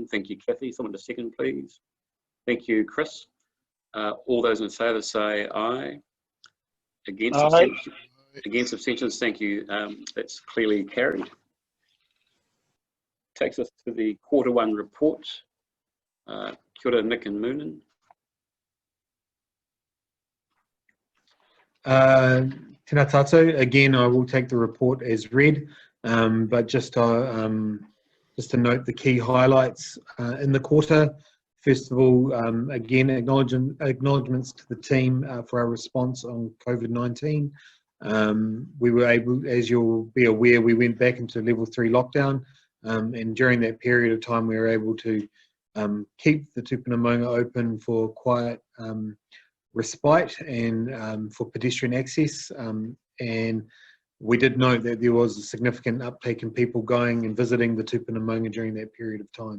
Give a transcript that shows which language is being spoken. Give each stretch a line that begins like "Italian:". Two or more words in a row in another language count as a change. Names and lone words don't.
English: Thank you, Kathy. Someone to second, please. Thank you, Chris. All those in favour say aye. Against, abstentions? Against, abstentions, thank you. That's clearly carried. Takes us to the Q1 report.
Māori: Kia ora, Nick and Moonan. Tēnā tātou.
English: Again, I will take the report as read, but just to note the key highlights in the quarter. First of all, again, acknowledgements to the team for our response on COVID-19. We were able, as you'll be aware, we went back into level 3 lockdown, and during that period of time we were able to keep the Tūpuna Maunga open for quiet respite and for pedestrian access, and we did note that there was a significant uptake in people going and visiting the Tūpuna Maunga during that period of time.